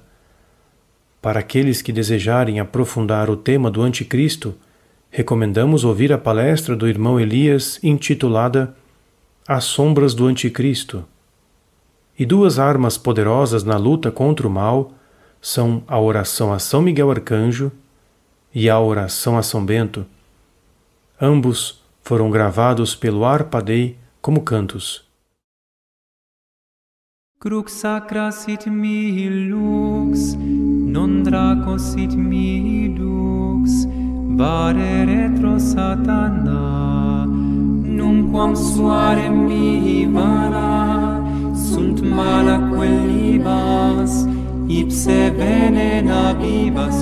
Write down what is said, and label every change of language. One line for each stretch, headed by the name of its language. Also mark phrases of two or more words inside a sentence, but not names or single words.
Portuguese: Para aqueles que desejarem aprofundar o tema do Anticristo, recomendamos ouvir a palestra do irmão Elias intitulada As Sombras do Anticristo. E duas armas poderosas na luta contra o mal são a oração a São Miguel Arcanjo e a oração a São Bento. Ambos foram gravados pelo Arpa Dei como cantos.
Latin: Crux sacra sit mihi lux, non draco sit mihi dux, vare retro satana, numquam suare mihi vana, sunt mala quellibas, ipse venena vivas.